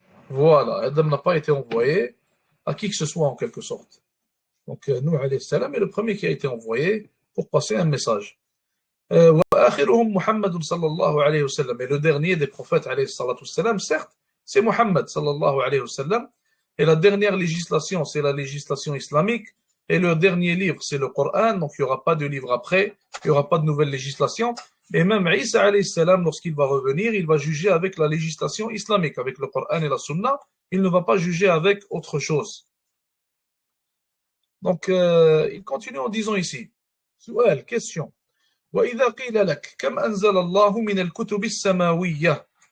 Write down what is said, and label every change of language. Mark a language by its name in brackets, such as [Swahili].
[French] Voilà, Adam n'a pas été envoyé à qui que ce soit en quelque sorte. Donc Nuh alayhi salam est le premier qui a été envoyé pour passer un message. [Arabic] وآخرهم محمد صلى الله عليه وسلم. [French] Et le dernier des prophètes [Arabic] عليه الصلاة والسلام, [French] certes, c'est Muhammad صلى الله عليه وسلم. Et la dernière législation, c'est la législation islamique. Et le dernier livre, c'est le Coran. Donc il n'y aura pas de livre après, il n'y aura pas de nouvelle législation. Et même Isa alayhi salam, lorsqu'il va revenir, il va juger avec la législation islamique, avec le Coran et la Sunna. Il ne va pas juger avec autre chose. Donc il continue en disant ici, [Arabic] سؤال, [French] question. [Arabic] وإذا قيل لك كم أنزل الله من الكتب السماوية.